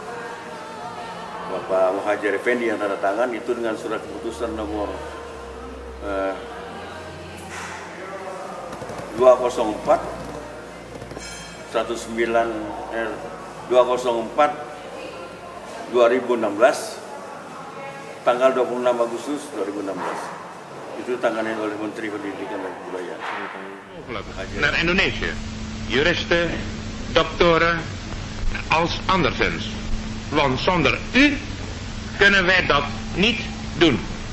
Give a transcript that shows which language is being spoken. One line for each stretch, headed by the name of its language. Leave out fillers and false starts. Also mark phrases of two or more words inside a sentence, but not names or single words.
Indonesian: Bapak Muhadjir Effendi yang tanda tangan itu dengan surat keputusan nomor 204 2016 tanggal 26 Agustus 2016. Itu tanganin oleh Menteri Pendidikan dan Kebudayaan.
Dutch: Naar Indonesië. Juristen, doktoren als anderszins. Want zonder u kunnen wij dat niet doen.